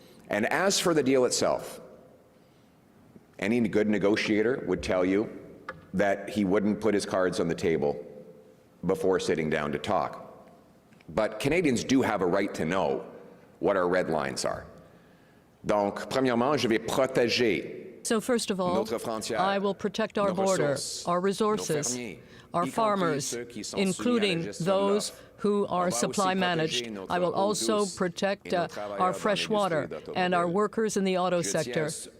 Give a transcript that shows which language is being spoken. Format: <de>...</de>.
<en>And as for the deal itself, any good negotiator would tell you that he wouldn't put his cards on the table before sitting down to talk. But Canadians do have a right to know what our red lines are.</en> <fr>Donc, premièrement, je vais protéger.</fr> <en>So first of all, I will protect our border, our resources, our farmers, including those who are supply managed. I will also protect our fresh water and our workers in the auto sector.</en>